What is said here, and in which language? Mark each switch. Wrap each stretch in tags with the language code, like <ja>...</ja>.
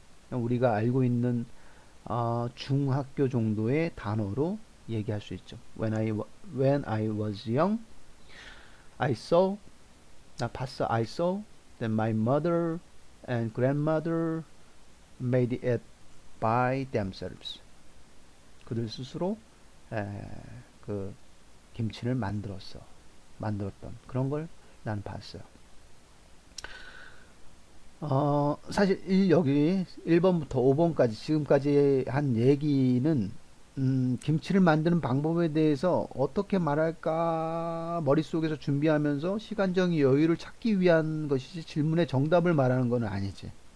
<ko>우리가 알고 있는 중학교 정도의 단어로 얘기할 수 있죠.</ko> <en>When I was young, I saw,</en> <ko>나 봤어.</ko> <en>I saw that my mother and grandmother made it by themselves.</en> <ko>그들 스스로 그 김치를 만들었던 그런 걸 나는 봤어요. 사실 여기 1번부터 5번까지 지금까지 한 얘기는 김치를 만드는 방법에 대해서 어떻게 말할까 머릿속에서 준비하면서 시간적인 여유를 찾기 위한 것이지 질문의 정답을 말하는 건 아니지.</ko>